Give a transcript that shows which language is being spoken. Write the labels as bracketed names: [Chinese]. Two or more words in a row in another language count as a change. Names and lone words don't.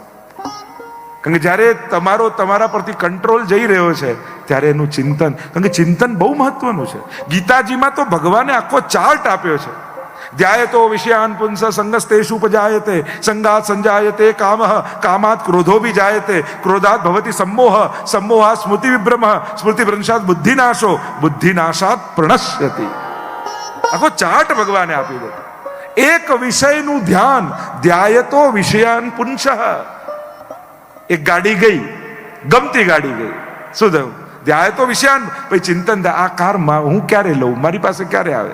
[Gujarati] કારણ કે જ્યારે તમારા પરથી કંટ્રોલ જઈ રહ્યો છે ત્યારે એનું ચિંતન, કારણ કે ચિંતન બહુ મહત્વનું છે. ગીતાજીમાં તો ભગવાને આખો ચાર્ટ આપ્યો છે. [Sanskrit] ધ્યાયતો વિષયાન પુંસ સંગસ્તેષુ ઉપજાયતે, સંગાત સંજાયતે કામઃ, કામાત ક્રોધો વિજાયતે, ક્રોધાત ભવતિ सम्मोह, सम्मोहात् स्मृति विभ्रमः, स्मृति भ्रंशात् बुद्धिनाशो, बुद्धिनाशात् प्रणश्यति. [Gujarati] આખો ચાર્ટ ભગવાને આપી દીધો. એક વિષયનું ધ્યાન, [Sanskrit] ધ્યાયતો વિષયાન પુંસઃ. [Gujarati] એક ગાડી ગઈ, ગમતી ગાડી ગઈ, શું થયું? [Sanskrit] ધ્યાય તો વિષયાન, [Gujarati] ભાઈ ચિંતન થાય આ કાર હું ક્યારે લઉં, મારી પાસે ક્યારે આવે.